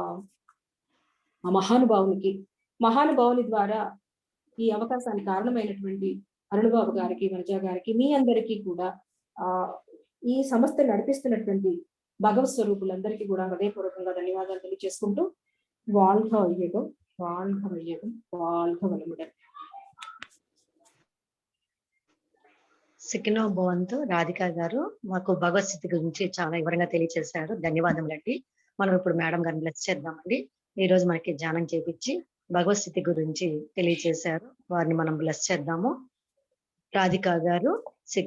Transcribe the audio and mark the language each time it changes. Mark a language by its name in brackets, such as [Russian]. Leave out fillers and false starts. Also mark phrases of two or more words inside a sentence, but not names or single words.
[Telugu] మహానుభావుని ద్వారా ఈ అవకాశానికి కారణమైనటువంటి అరుణబాబు గారికి, వనజ గారికి, మీ అందరికీ కూడా ఈ సంస్థ నడిపిస్తున్నటువంటి భగవత్ స్వరూపులందరికీ కూడా హృదయపూర్వకంగా ధన్యవాదాలు తెలియజేసుకుంటూ [Tamil] வாழ்க வையகம், வாழ்க வையகம், வாழ்க வளமுடன். [Telugu] సికినో భవంతు రాధిక గారు మాకు భగవద్గీత గురించి చాలా వివరంగా తెలియజేశారు. ధన్యవాదములండి. మనం ఇప్పుడు మేడం గారిని బ్లెస్ చేద్దామండి. ఈ రోజు మనకి ధ్యానం చేపించి భగవద్గీత గురించి తెలియజేశారు. వారిని మనం బ్లెస్ చేద్దాము. రాధిక గారు.